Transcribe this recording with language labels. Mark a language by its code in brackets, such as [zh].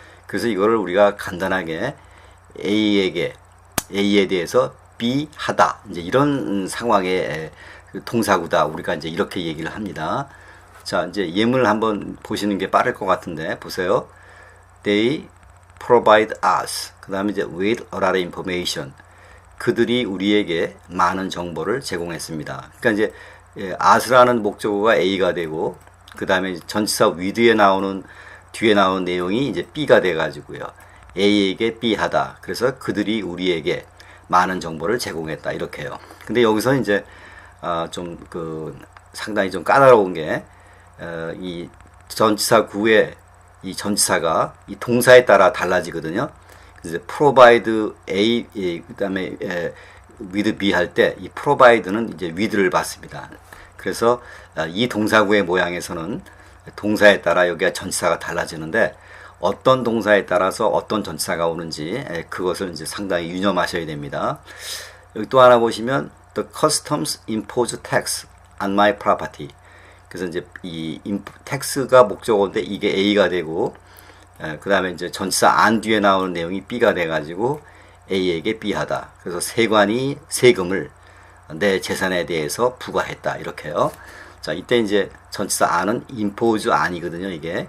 [ko] 그래서 이거를 우리가 간단하게 A에 대해서 B 하다, 이제 이런 상황의 동사구다. 우리가 이제 이렇게 얘기를 합니다. 자, 이제 예문을 한번 보시는 게 빠를 것 같은데, 보세요. [en] They provide us. [ko] 그 다음에 이제 [en] with a lot of information. [ko] 그들이 우리에게 많은 정보를 제공했습니다. 그러니까 이제 us라는 목적어가 A가 되고, 그 다음에 전치사 with에 나오는 뒤에 나오는 내용이 이제 B가 돼 가지고요. A에게 B 하다. 그래서 그들이 우리에게 많은 정보를 제공했다. 이렇게요. 근데 여기서 이제 좀 그 상당히 좀 까다로운 게 이 전치사 구의 이 전치사가 이 동사에 따라 달라지거든요. 그래서 provide A, 그다음에 with B 할 때 이 provide는 이제 with를 받습니다. 그래서 이 동사구의 모양에서는 동사에 따라 여기가 전치사가 달라지는데, 어떤 동사에 따라서 어떤 전치사가 오는지 그것을 이제 상당히 유념하셔야 됩니다. 여기 또 하나 보시면 [en] the customs impose tax on my property. [ko] 그래서 이제 이 tax가 목적어인데 이게 A가 되고, 그 다음에 이제 전치사 on 뒤에 나오는 내용이 B가 돼 가지고 A에게 B 하다. 그래서 세관이 세금을 내 재산에 대해서 부과했다. 이렇게요. 자, 이때 이제 전치사 on은 impose on이거든요, 이게.